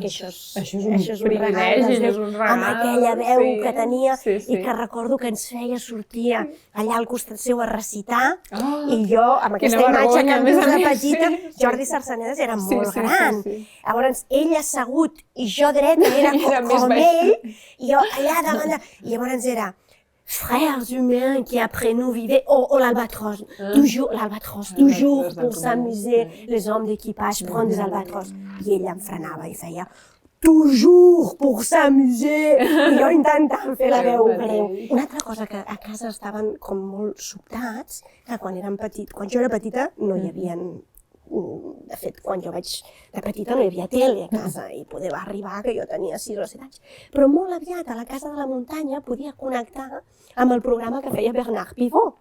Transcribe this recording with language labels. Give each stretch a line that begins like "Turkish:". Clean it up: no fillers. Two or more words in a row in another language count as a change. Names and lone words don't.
Catalan: això és un privilegi, és un regal. Amb aquella veu que tenia i que recordo que ens feia sortir allà al costat seu a recitar i jo, amb aquesta imatge que em dius de petita, Jordi Sarsaneda era molt gran. Llavors, ell assegut i jo dreta, era com ell, i jo allà davant, i llavors era
French: frères humains qui après nous vivaient, l'albatros, toujours pour s'amuser, les hommes d'équipage prennent des albatros.
Catalan: I ella em frenava i feia
French: toujours pour s'amuser,
Catalan: i jo intentant fer la veu greu. Una altra cosa que a casa estaven com molt sobtats, que quan jo era petita no hi havia... De fet, quan jo vaig de petita no hi havia tele a casa i poder arribar que jo tenia 6 o 7 anys. Però molt aviat a la Casa de la Muntanya podia connectar amb el programa que feia Bernard Pivot.